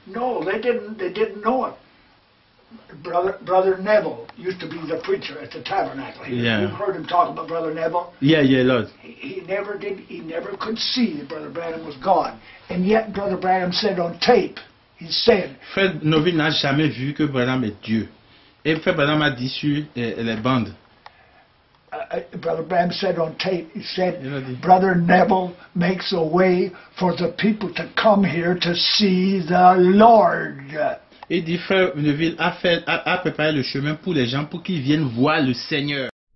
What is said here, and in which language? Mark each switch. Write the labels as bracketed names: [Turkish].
[English] No, they didn't. They didn't know it. Brother Neville used to be the preacher at the tabernacle here. Yeah. You've heard him talk about Brother Neville. Yeah, Lord. He never did. He never could see that Brother Branham was God. And yet Brother Branham said on tape, he said, [French] Frère Noville n'a jamais vu que Branham est Dieu. Et Frère Branham a dit sur les bandes. [English] Brother Branham said on tape, he said, [French] Il a dit. [English] Brother Neville makes a way for the people to come here to see the Lord. [French] Il dit, Frère Neville a préparé le chemin pour les gens pour qu'ils viennent voir le Seigneur.